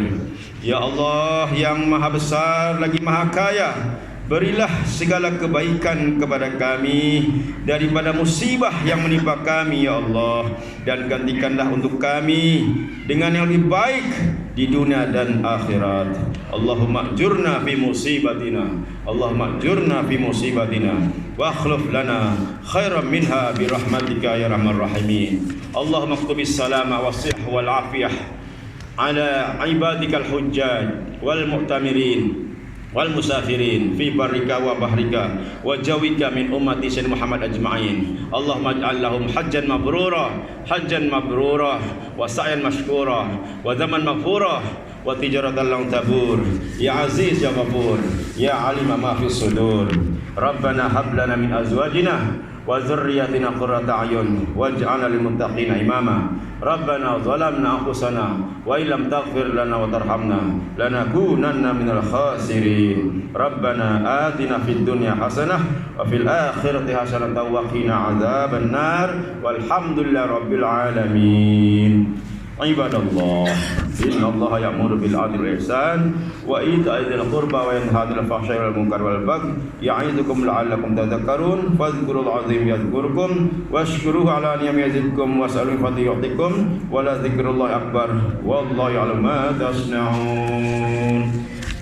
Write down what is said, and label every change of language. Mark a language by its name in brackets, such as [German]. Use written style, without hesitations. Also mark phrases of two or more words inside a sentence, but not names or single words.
[Malay] Ya Allah yang maha besar lagi maha kaya, Berilah segala kebaikan kepada kami daripada musibah yang menimpa kami ya Allah, dan gantikanlah untuk kami dengan yang lebih baik di dunia dan akhirat. [Arabic] اللهم أجرنا في مصيبتنا، اللهم أجرنا في مصيبتنا واخلف لنا خيرا منها برحمتك يا أرحم الراحمين. اللهم اكتب السلامة والصحة والعافية على عبادك الحجاج والمعتمرين والمسافرين في برك وبحرك وجوك من أمة سيدنا محمد أجمعين. اللهم اجعل لهم حجا مبرورا وسعيا مشكورا وذنبا مغفورا وتجارة لن تبور يا عزيز يا غفور يا عالم ما في الصدور. ربنا هب لنا من أزواجنا وذرياتنا قرة أعين واجعلنا للمتقين إماما. ربنا ظلمنا أنفسنا وإن لم تغفر لنا وترحمنا لنكونن من الخاسرين. ربنا آتنا في الدنيا حسنة وفي الآخرة حسنة وقنا عذاب النار والحمد لله رب العالمين. عباد الله، إن الله يأمر بالعدل والإحسان وإيتاء ذي القربى وينهى عن الفحشاء والمنكر والبغي يعظكم لعلكم تذكرون. فاذكروا العظيم يذكركم واشكروه على نعمه يزدكم واسألوه فضله يعطكم ولذكر الله أكبر والله يعلم ما تصنعون.